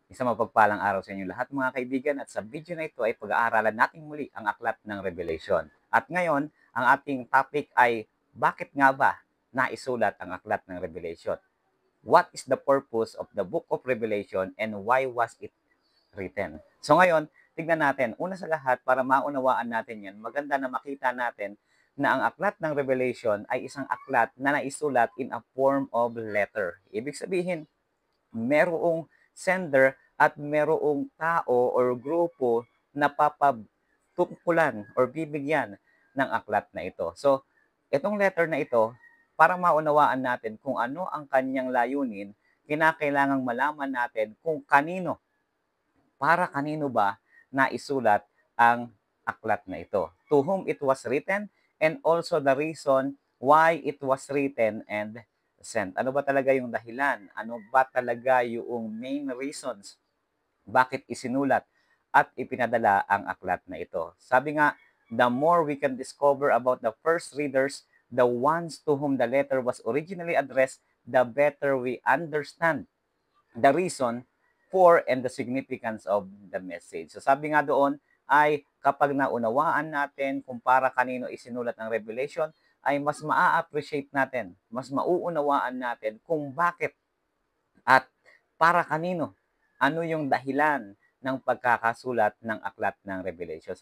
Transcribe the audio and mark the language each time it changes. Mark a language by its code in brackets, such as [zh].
[tl] Isang mapagpalang araw sa inyo lahat mga kaibigan at sa video na ito ay pag-aaralan natin muli ang aklat ng Revelation. At ngayon, ang ating topic ay bakit nga ba naisulat ang aklat ng Revelation? [en] What is the purpose of the book of Revelation and why was it written? [tl] So ngayon, tignan natin. Una sa lahat, para maunawaan natin yan, maganda na makita natin na ang aklat ng Revelation ay isang aklat na naisulat [en] in a form of letter. [tl] Ibig sabihin, merong sender at merong tao or grupo na papatungkulan or bibigyan ng aklat na ito. So, itong letter na ito, para maunawaan natin kung ano ang kanyang layunin, kinakailangang malaman natin kung kanino, para kanino ba naisulat ang aklat na ito. [en] To whom it was written and also the reason why it was written and sent. [tl] Ano ba talaga yung dahilan? Ano ba talaga yung [en] main reasons [tl] bakit isinulat at ipinadala ang aklat na ito? Sabi nga, [en] the more we can discover about the first readers, the ones to whom the letter was originally addressed, the better we understand the reason for and the significance of the message. [tl] So sabi nga doon ay kapag naunawaan natin kung para kanino isinulat ang Revelation, ay mas maa-appreciate natin, mas mauunawaan natin kung bakit at para kanino, ano yung dahilan ng pagkakasulat ng aklat ng Revelation.